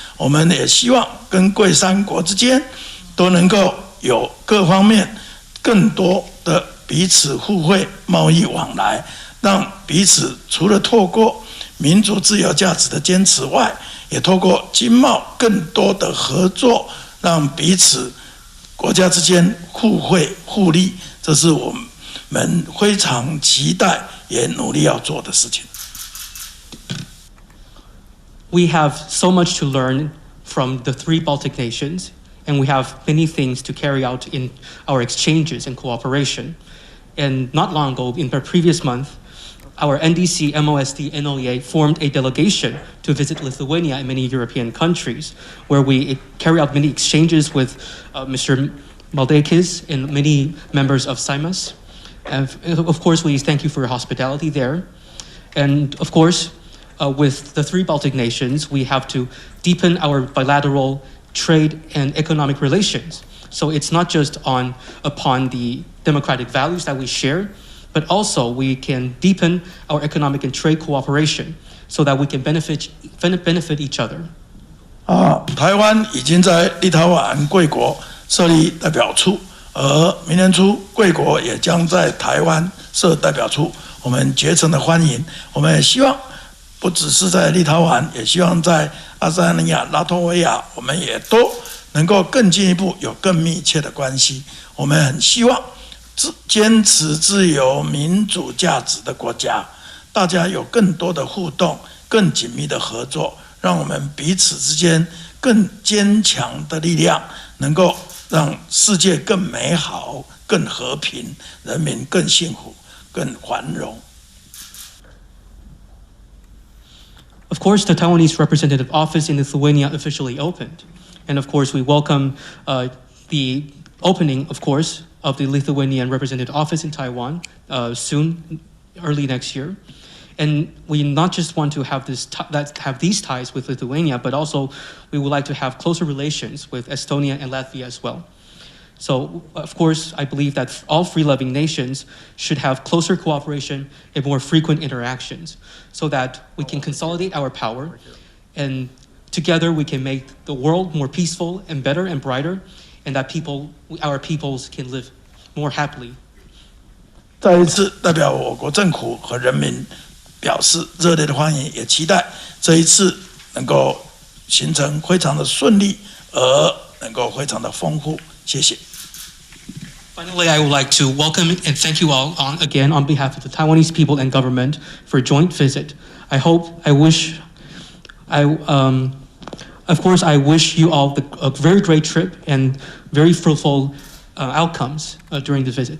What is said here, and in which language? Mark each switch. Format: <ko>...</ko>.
<zh>我们也希望跟贵3国之间都能够有各方面更多的彼此互惠贸易往来，让彼此除了透过民主自由价值的坚持外，也透过经贸更多的合作，让彼此国家之间互惠互利，这是我们非常期待也努力要做的事情。</zh> <en>We have so much to learn from the 3 Baltic nations, and we have many things to carry out in our exchanges and cooperation. And not long ago, in the previous month, our NDC, MOSD, NOEA formed a delegation to visit Lithuania and many European countries, where we carry out many exchanges with Mr. Maldeikis and many members of SIMAS. And of course, we thank you for your hospitality there. And of course, with the 3 Baltic nations, we have to deepen our bilateral trade and economic relations. So it's not just upon the democratic values that we share, but also we can deepen our economic and trade cooperation so that we can benefit each other.</en> <zh>台湾已经在立陶宛贵国设立代表处，而明年初贵国也将在台湾设代表处，我们竭诚的欢迎。我们也希望不只是在立陶宛，也希望在爱沙尼亚、拉脱维亚，我们也都能够更进一步有更密切的关系。我们很希望坚持自由民主价值的国家，大家有更多的互动、更紧密的合作，让我们彼此之间更坚强的力量，能够让世界更美好、更和平，人民更幸福、更繁荣。</zh> <en>Of course, the Taiwanese representative office in Lithuania officially opened. And of course, we welcome the opening, of course, of the Lithuanian representative office in Taiwan soon, early next year. And we not just want to have these ties with Lithuania, but also we would like to have closer relations with Estonia and Latvia as well. So, of course, I believe that all free-loving nations should have closer cooperation and more frequent interactions so that we can consolidate our power and together we can make the world more peaceful and better and brighter and that our peoples can live more happily.</en> <zh>再一次代表我国政府和人民表示热烈的欢迎，也期待这一次能够形成非常的顺利，而能够非常的丰富。谢谢。</zh> <en>Finally, I would like to welcome and thank you all again on behalf of the Taiwanese people and government for a joint visit. Of course, I wish you all a very great trip and very fruitful outcomes during the visit.</en>